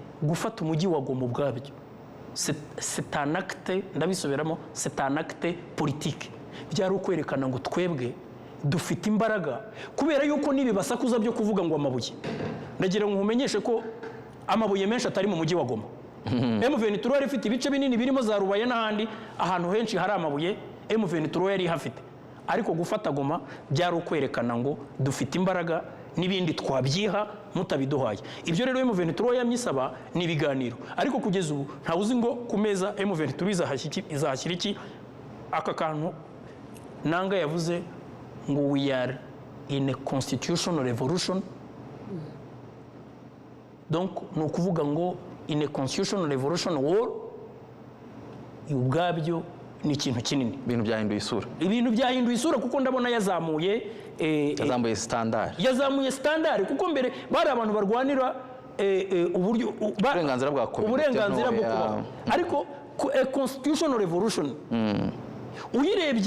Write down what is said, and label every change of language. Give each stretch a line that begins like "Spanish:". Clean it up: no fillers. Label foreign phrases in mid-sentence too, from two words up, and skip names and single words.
Kinyarwanda: gufata umujyi wa Goma ubwabyo
French: c'est un acte,
Kinyarwanda: ndabisubiramo,
French: c'est un acte politique.
Kinyarwanda: Byari ukwerekana ngo twebwe dufite imbaraga kubera yuko nibibasakuza byo kuvuga ngo amabuye. Ndagira ngo umenyeshe ko amabuye menshi atari mu mujyi wa Goma. M23 yari ifite ibice binini birimo za Rubaye n'ahandi ahantu henshi hari amabuye, M23 yari hafite. Ariko gufata Goma byari ukwerekana ngo dufite imbaraga n'ibindi twabyiha mutabiduhaye. Ibyo rero M23 yamyisaba ni ibiganiro, ariko kugeza ubu nta uzi ngo ku meza M23 izahashyira iki. Aka kantu nanga yavuze ngo
English: we are in a constitutional revolution.
Kinyarwanda: Donc no kuvuga ngo
English: in a constitutional revolution war
Kinyarwanda: ubwabyo ni ikintu kinini. Ibintu byahinduye isura. Ibintu byahinduye isura kuko ndabona yazamuye yazamuye standard kuko mbere bari abantu barwanira uburyo uburenganzira bwa uburenganzira bwo kubaho, ariko
English: constitutional revolution
Kinyarwanda: uyirebye